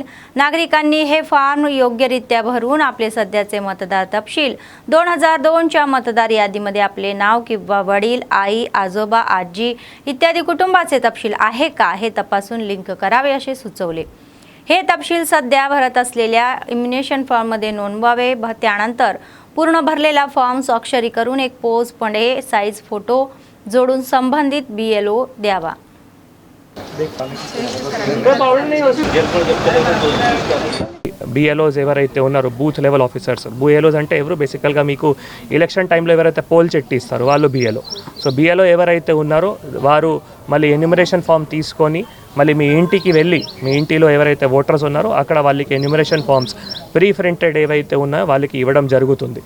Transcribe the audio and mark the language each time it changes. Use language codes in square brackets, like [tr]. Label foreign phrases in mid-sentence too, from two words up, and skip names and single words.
[mr] नागरिकांनी हे फॉर्म योग्यरित्या भरून आपले सध्याचे मतदार तपशील 2002च्या मतदार यादीमध्ये आपले नाव किंवा वडील, आई, आजोबा, आजी इत्यादी कुटुंबाचे तपशील आहे का हे तपासून लिंक करावे असे सुचवले. हे तपशील सध्या भरत असलेल्या इम्युनेशन फॉर्ममध्ये नोंदवावे. त्यानंतर पूर्ण भरलेला फॉर्म स्वाक्षरी करून एक पोज पडे साईज फोटो जोडून संबंधित BLO द्यावा. [te] BLOs ఎవరైతే ఉన్నారో [en] booth level officers, [te] BLOs అంటే ఎవరు బేసికల్గా మీకు ఎలక్షన్ టైంలో ఎవరైతే పోల్ చెట్టి ఇస్తారో వాళ్ళు BLO. సో BLO ఎవరైతే ఉన్నారో వారు మళ్ళీ [en] enumeration form [te] తీసుకొని మళ్ళీ మీ ఇంటికి వెళ్ళి మీ ఇంటిలో ఎవరైతే ఓటర్స్ ఉన్నారో అక్కడ వాళ్ళకి [en] enumeration forms pre printed [te] ఏవైతే ఉన్నాయో వాళ్ళకి ఇవ్వడం జరుగుతుంది.